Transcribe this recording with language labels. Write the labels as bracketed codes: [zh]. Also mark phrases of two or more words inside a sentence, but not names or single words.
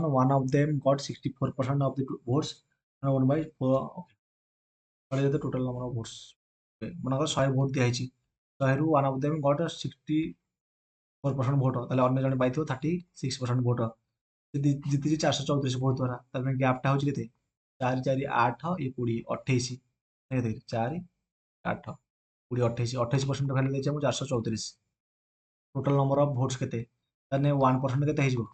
[en] One of them got 64% of the votes and won by what is the total number of votes? [or] ମନେକର 100 ଭୋଟ ଦିଆହେଇଛି, 100ରୁ [en] one of them got 64% [or] ଭୋଟ, ତାହେଲେ ଅନ୍ୟ ଜଣେ ପାଇଥିବ 36% ଭୋଟ। ସେ ଜିତିଛି 434 ଭୋଟ ଦ୍ୱାରା। ତାପରେ ଗ୍ୟାପଟା ହେଉଛି କେତେ? 4 4 8 ଇଏ 20 28 କେତେ? 4 8 20 28 28% ଭ୍ୟାଲୁ ଦେଇଛି ଆମକୁ 434। [en] total number of votes [or] କେତେ? ତାହେଲେ 1% କେତେ ହେଇଯିବ?